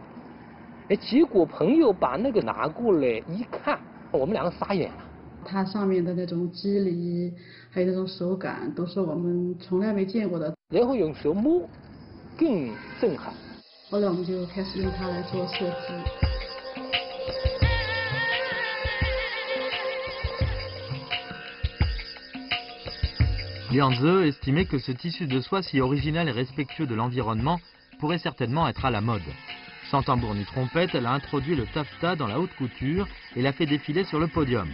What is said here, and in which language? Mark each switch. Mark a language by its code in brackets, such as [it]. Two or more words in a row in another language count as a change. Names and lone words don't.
[zh] 哎，结果朋友把那个拿过来一看，我们两个傻眼了。它上面的那种肌理，还有那种手感，都是我们从来没见过的。然后用手摸，更震撼。后来我们就开始用它来做设计。 [fr] Liang Ze estimait que ce tissu de soie si original et respectueux de l'environnement pourrait certainement être à la mode. Sans tambour ni trompette, elle a introduit le taffetas dans la haute couture et l'a fait défiler sur le podium.